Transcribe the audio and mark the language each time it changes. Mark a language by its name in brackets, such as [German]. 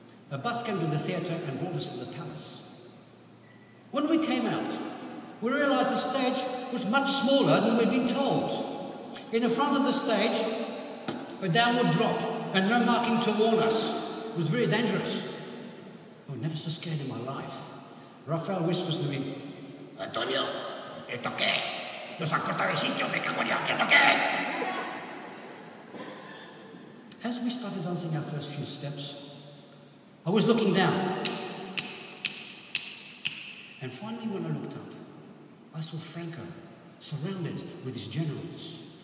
[English] A bus came to the theatre and brought us to the palace. When we came out, we realized the stage was much smaller than we'd been told. In the front of the stage, a downward drop and no marking to warn us. It was very dangerous. I was never so scared in my life. Rafael whispers to me, Antonio, [Spanish] ¿esto qué? Nos han cortado el sitio, me cago en Dios, ¿esto qué? [English] As we started dancing our first few steps, I was looking down. And finally, when I looked up, I saw Franco surrounded with his generals.